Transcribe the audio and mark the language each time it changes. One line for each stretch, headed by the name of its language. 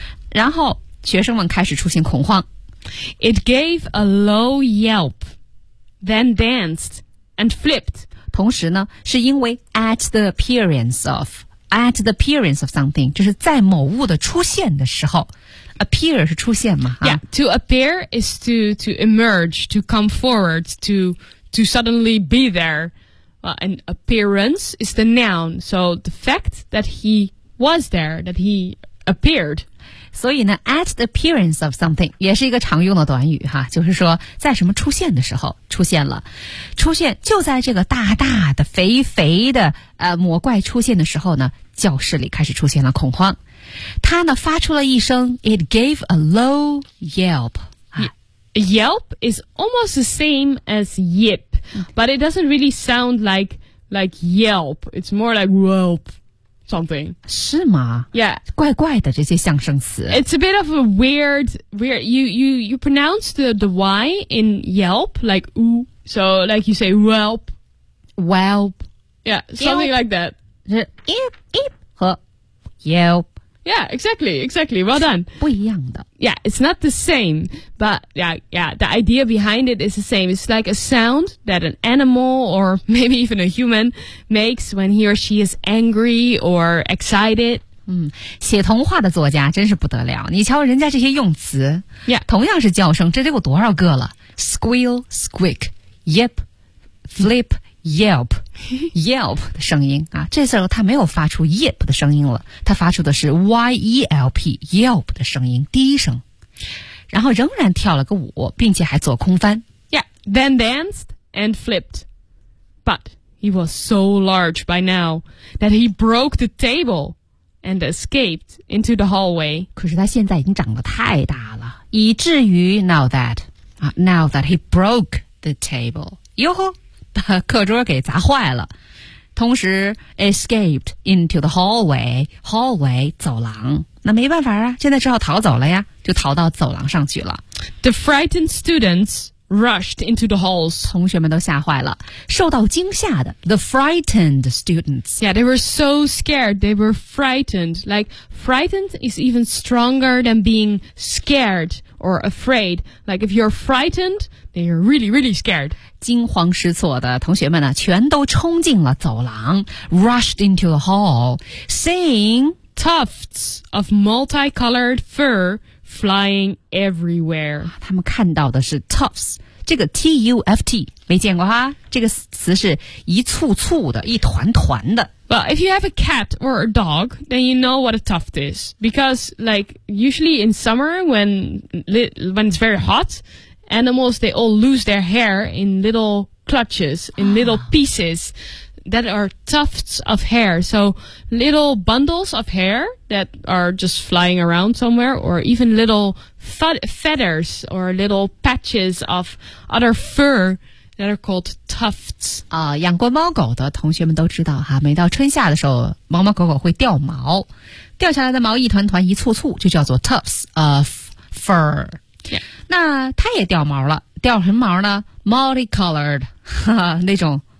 Chinese: 然后学生们开始出现恐慌。
English: It gave a low yelp, then danced and flipped.
Chinese: 同时呢，是因为
English: at the appearance of something,
Chinese: 就是在某物的出现的时候。 Appear 是出现嘛、啊、
English: Yeah, to appear is to emerge, to come forward, to suddenly be there. Well, an appearance is the noun. So the fact that he was there, that he appeared,
Chinese: 所以呢
English: at the appearance of something
Chinese: 也是一个常用的短语哈，就是说在什么出现的时候出现了出现就在这个大大的肥肥的魔怪出现的时候呢教室里开始出现了恐慌他呢发出了一声
English: it gave a low yelp、啊、yelp is almost the same as yip but it doesn't really sound like yelp it's more like whelpSomething.
Chinese: 是吗
English: Yeah.
Chinese: 怪怪的这些象声词。
English: It's a bit of a weird, you pronounce the Y in yelp, like ooh. So like you say whelp. Whelp. Yeah, something yelp. Like that. Yelp, yelp, 和 yelp. Yeah, exactly, exactly. Well done.
Chinese: 不一样的。
English: Yeah, it's not the same, but yeah, the idea behind it is the same. It's like a sound that an animal or maybe even a human makes when he or she is angry or excited.
Chinese: 写童话的作家真是不得了。你瞧人家这些用词。
English: Yeah.
Chinese: 同样是叫声这得有多少个了。
English: Squeal, squeak, yip, flip, yelp, yelp 的声音。
Chinese: 啊、这时候他没有发出 yip 的声音了。他发出的是 yelp, yelp 的声音低声。然后仍然跳了个舞并且还做空翻。
English: Yeah, then danced and flipped. But he was so large by now that he broke the table and escaped into the hallway.
Chinese: 可是他现在已经长得太大了以至于
English: now that he broke the table.
Chinese: 哟呵把课桌给砸坏了。同时
English: escaped into the hallway,
Chinese: 走廊。那没办法啊现在只好逃走了呀就逃到走廊上去了。
English: The frightened students rushed into the halls.
Chinese: 同学们都吓坏了受到惊吓的。
English: The frightened students. Yeah, they were so scared, they were frightened. Like, frightened is even stronger than being scared or afraid. Like, if you're frightened, then you're really, really scared.
Chinese: 惊慌失措的同学们呢全都冲进了走廊
English: rushed into the hall seeing tufts of multicolored fur flying everywhere
Chinese: 他们看到的是 tufts 这个 T-U-F-T 没见过哈这个词是一簇簇的一团团的
English: Well, if you have a cat or a dog then you know what a tuft is because like usually in summer when it's very hotAnimals, they all lose their hair in little clutches, in little pieces that are tufts of hair. So little bundles of hair that are just flying around somewhere or even little feathers or little patches of other fur that are called tufts.
Chinese: 养过猫狗的同学们都知道哈每到春夏的时候猫猫狗狗会掉毛。掉下来的毛一团团一簇簇就叫做
English: tufts of fur. Yeah.
Chinese: 那它也掉毛了掉什么毛呢 Multicolored 那种